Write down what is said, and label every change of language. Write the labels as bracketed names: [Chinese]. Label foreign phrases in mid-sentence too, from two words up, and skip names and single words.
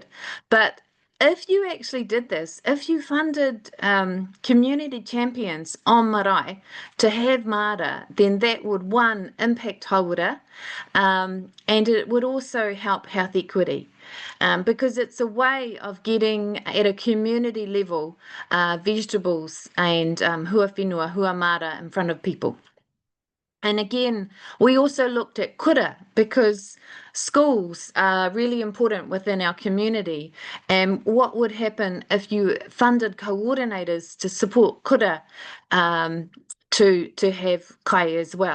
[English] But if you actually did this, if you funded community champions on marae to have mara, then that would, one, impact haura, and it would also help health equity. Because it's a way of getting at a community level vegetables and [Māori] hua whenua, hua mara [English] in front of people. And again, we also looked at kura because schools are really important within our community. And what would happen if you funded coordinators to support kura to have kai as well?